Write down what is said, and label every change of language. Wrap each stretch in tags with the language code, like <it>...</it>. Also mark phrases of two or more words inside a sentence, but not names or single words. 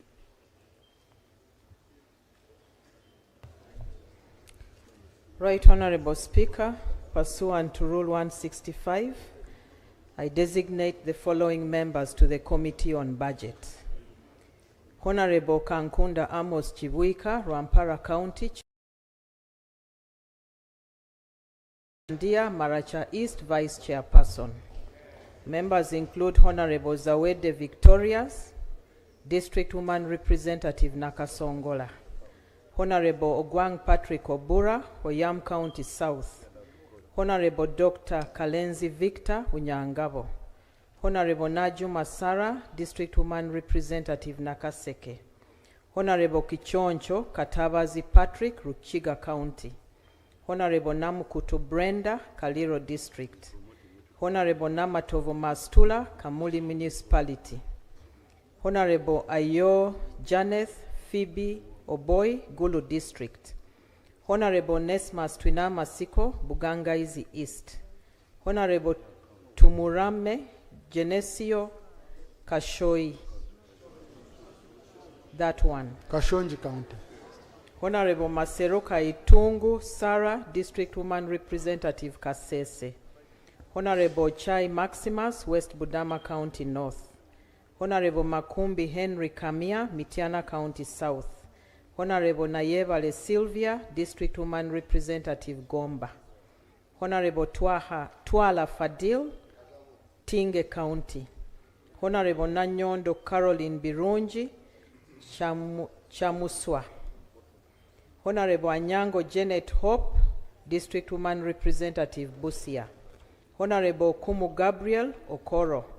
<en>Right Honorable Speaker, pursuant to Rule 165, I designate the following members to the Committee on Budget. Honorable Kankunda Amos Chibuika, Rwampara County, Dear Maracha East Vice Chairperson. Members include Honorable Zawede Victorias, District Woman Representative Nakasongola, Honorable Ogwang Patrick Obura, Oyam County South, Honorable Dr. Kalenzi Victor, Unyangabo, Honorable Najuma Sara, District Woman Representative Nakaseke, Honorable Kichoncho Katabazi Patrick, Ruchiga County, Honorable Namukutu Brenda, Kaliro District, Honorable Namatovo Mastula, Kamuli Municipality, Honorable Ayo Janeth Phoebe Oboy, Gulu District, Honorable Nesmas Twina Masiko, Bugangaizi East, Honorable Tumurame Genesio Kashoi, that one. Kashonji County. Honorable Maseroka Itungu Sarah, District Woman Representative Kasese, Honorable Chai Maximus, West Budama County North, Honorable Makumbi Henry Kamia, Mitiana County South, Honorable Nayevale Sylvia, District Woman Representative Gomba, Honorable Twala Fadil, Tinge County, Honorable Nanyondo Caroline Birunji, Chamuswa, Honorable Anyango Janet Hope, District Woman Representative Busia, Honorable Kumu Gabriel Okoro,</en>